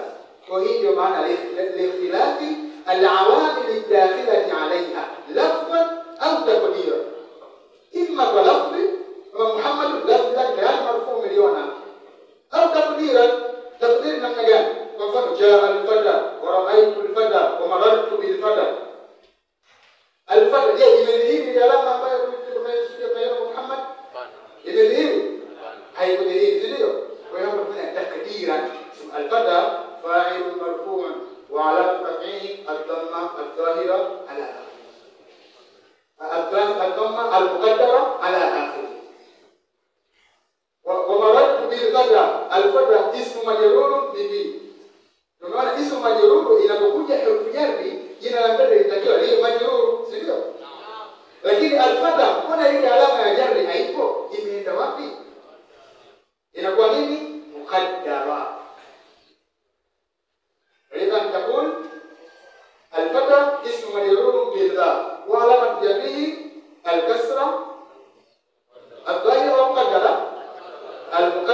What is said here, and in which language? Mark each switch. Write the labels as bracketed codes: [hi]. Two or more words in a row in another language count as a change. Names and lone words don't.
[sw] Kwa hiyo ndio maana [ar] لاختلاف العوامل الداخلة عليها لفظا أو تقديرا. [sw] Imma kwa lafzi kama Muhammad lafzi lake tayari marfu miliona, au takdira, takdir namna gani? Kwa mfano [ar] جاء الفتى ورأيت الفتى ومررت بالفتى. [sw] Al-fata je, imedhihiri alama ambayo tunayokusudia kwa Muhammad? Imedhihiri? Haikudhihiri, ndio. Kwa hiyo tunafanya takdira. [ar] الفتى فاعل مرفوع وعلى رفعه الضمة الظاهرة على الضمة المقدرة على آخره. ومررت بالفتى، الفتى اسم مجرور بفي. [sw] Tunaona [ar] اسم مجرور [sw] inapokuja herufi jarri, jina la mbele litakiwa liwe majrur, si ndio? Lakini al-fata, mbona ile alama ya jarri haipo? Imeenda wapi? Inakuwa nini? [ar] مقدرة إذن تقول الفتى اسم مجرور بالذا وعلامة جره الكسرة الظاهرة مقدرة على